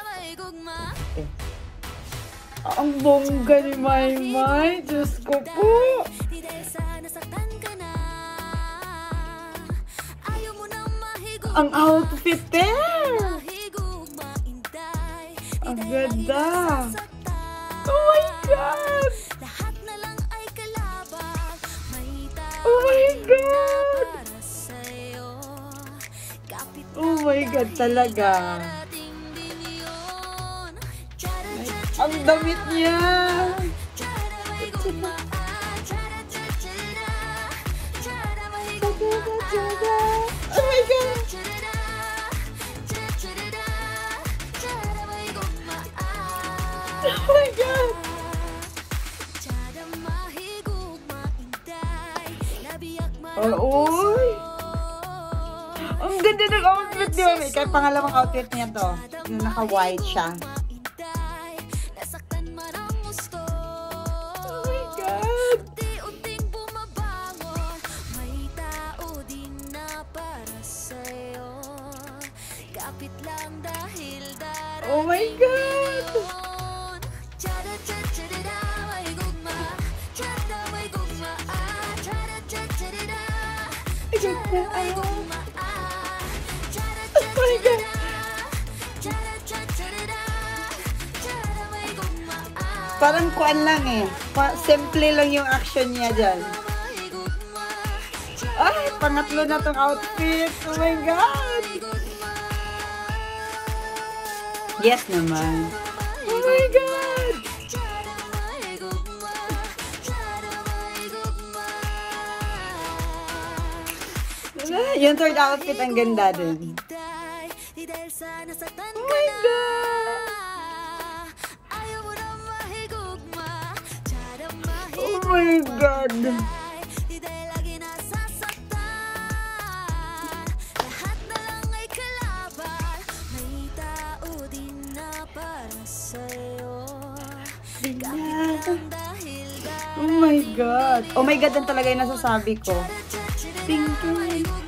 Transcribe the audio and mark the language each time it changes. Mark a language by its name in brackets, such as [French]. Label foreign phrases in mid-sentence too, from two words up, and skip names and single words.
[Filipino] Okay. Ang bongga ni Maymay. Diyos ko po. [English] Ang outfit there! [Filipino] Ang ganda! [English] Oh my God! Oh my God! Oh my God talaga! [Filipino] Ang damit niya! [English] Oh my God! Oh my God! Oy! [Filipino] Ang ganda ng outfit niya. Kaya pangalawang outfit niya to. Yung naka-white siya. [English] Oh my God! Oh my God! Oh my God! [Filipino] Parang kuan lang simple lang yung action niya dyan. Ay, pangatlo na tong outfit. [English] Oh my God! Yes naman. Oh my God! [Filipino] Yung third outfit, ang ganda din. [English] Oh my God! Oh my God! Oh my God! Oh my God, [Filipino] yan talaga yung nasasabi ko. Pinky!